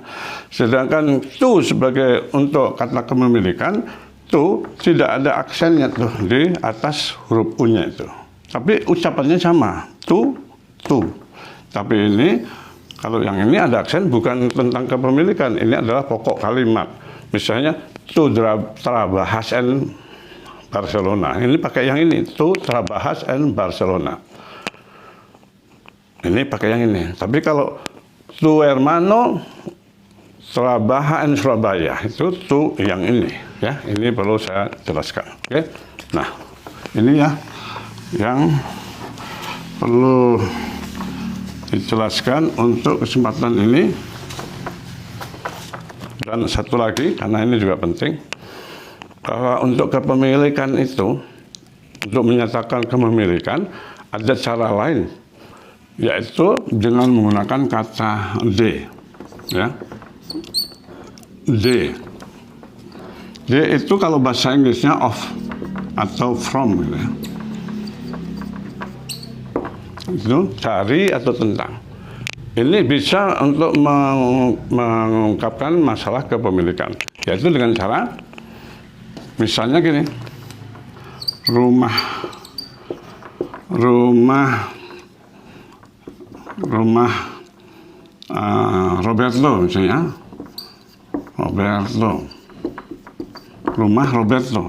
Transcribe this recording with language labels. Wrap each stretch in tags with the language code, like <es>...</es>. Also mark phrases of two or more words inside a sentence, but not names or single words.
<id>Sedangkan tu sebagai untuk kata kepemilikan, tu tidak ada aksennya tuh di atas huruf u-nya itu. Tapi ucapannya sama, tu, tu. Tapi ini, kalau yang ini ada aksen, bukan tentang kepemilikan, ini adalah pokok kalimat. Misalnya,</id> <es>tu trabajas en Barcelona.</es> <id>Ini pakai yang ini,</id> <es>tu trabajas en Barcelona.</es> <id>Ini pakai yang ini. Tapi kalau</id> <es>tu hermano trabaja en Surabaya,</es> <id>itu tu yang ini, ya. Ini perlu saya jelaskan. Oke. Nah, ini ya yang perlu dijelaskan untuk kesempatan ini. Dan satu lagi, karena ini juga penting, bahwa untuk kepemilikan itu, untuk menyatakan kepemilikan, ada cara lain, yaitu dengan menggunakan kata de, ya. De. De itu kalau bahasa Inggrisnya of atau from, gitu ya. Itu dari atau tentang. Ini bisa untuk mengungkapkan masalah kepemilikan, yaitu dengan cara, misalnya gini, rumah Roberto misalnya, rumah Roberto.</id>